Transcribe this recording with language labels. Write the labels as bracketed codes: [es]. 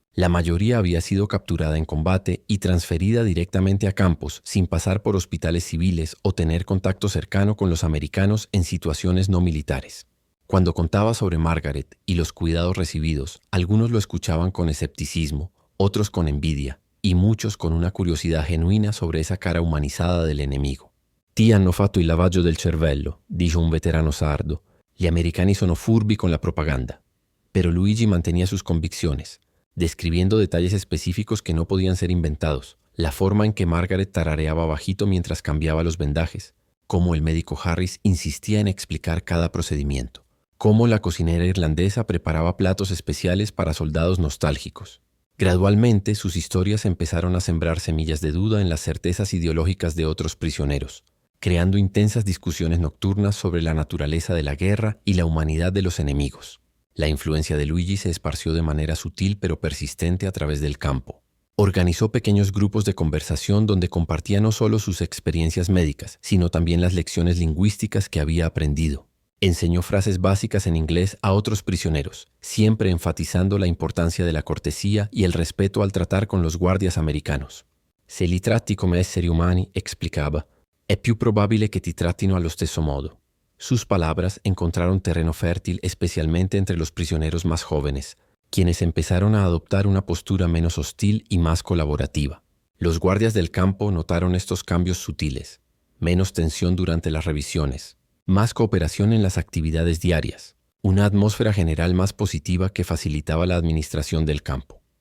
[es] La mayoría había sido capturada en combate y transferida directamente a campos sin pasar por hospitales civiles o tener contacto cercano con los americanos en situaciones no militares. Cuando contaba sobre Margaret y los cuidados recibidos, algunos lo escuchaban con escepticismo, otros con envidia y muchos con una curiosidad genuina sobre esa cara humanizada del enemigo. [it] «Ti hanno fatto il lavaggio del cervello», [es] dijo un veterano sardo. [it] «Gli americani sono furbi con la propaganda». [es] Pero Luigi mantenía sus convicciones, describiendo detalles específicos que no podían ser inventados, la forma en que Margaret tarareaba bajito mientras cambiaba los vendajes, cómo el médico Harris insistía en explicar cada procedimiento, cómo la cocinera irlandesa preparaba platos especiales para soldados nostálgicos. Gradualmente, sus historias empezaron a sembrar semillas de duda en las certezas ideológicas de otros prisioneros, creando intensas discusiones nocturnas sobre la naturaleza de la guerra y la humanidad de los enemigos. La influencia de Luigi se esparció de manera sutil pero persistente a través del campo. Organizó pequeños grupos de conversación donde compartía no solo sus experiencias médicas, sino también las lecciones lingüísticas que había aprendido. Enseñó frases básicas en inglés a otros prisioneros, siempre enfatizando la importancia de la cortesía y el respeto al tratar con los guardias americanos. [it] «Se li tratti come esseri umani», [es] explicaba, [it] «è più probabile che ti trattino allo stesso modo». [es] Sus palabras encontraron terreno fértil especialmente entre los prisioneros más jóvenes, quienes empezaron a adoptar una postura menos hostil y más colaborativa. Los guardias del campo notaron estos cambios sutiles: menos tensión durante las revisiones, más cooperación en las actividades diarias, una atmósfera general más positiva que facilitaba la administración del campo.